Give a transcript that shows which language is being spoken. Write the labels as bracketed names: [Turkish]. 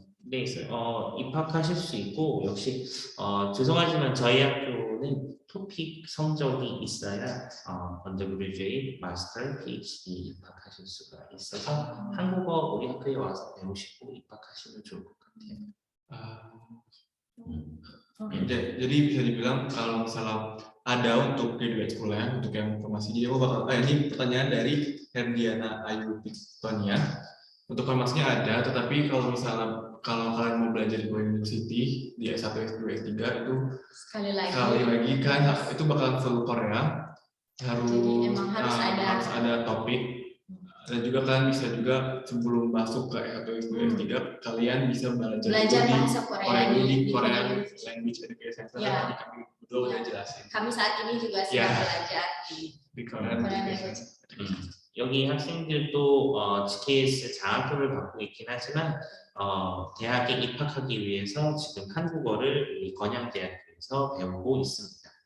[Korean] 네, 입학하실 수 있고 역시 죄송하지만 저희 학교는 토픽 성적이 있어야 언더그래주에이트, 마스터, PhD 입학하실 수가 있어서 한국어 우리 학교에 와서 배우시고 입학하시면 좋을 것 같아요. [Indonesian] Jadi bisa dibilang kalau misalnya ada untuk graduate kuliah untuk yang informasi, jadi aku bakal ini pertanyaan dari Herdiana Ayu Victoria. Untuk informasinya ada, tetapi kalau misalnya kalian mau belajar di University di S1, S2, S3 itu sekali lagi kan itu bakalan full Korea, harus ada topik, dan juga kalian bisa juga sebelum masuk ke S1, S2, S3 kalian bisa belajar bahasa Korea di Korean Language Education Center. Ya. Kami udah jelasin. Kami saat ini juga sedang belajar di Korean Language. [Korean] 여기 학생들도 GKS 장학금을 받고 있긴 하지만 대학에 입학하기 위해서 지금 한국어를 우리 건양대학교에서 배우고 있습니다.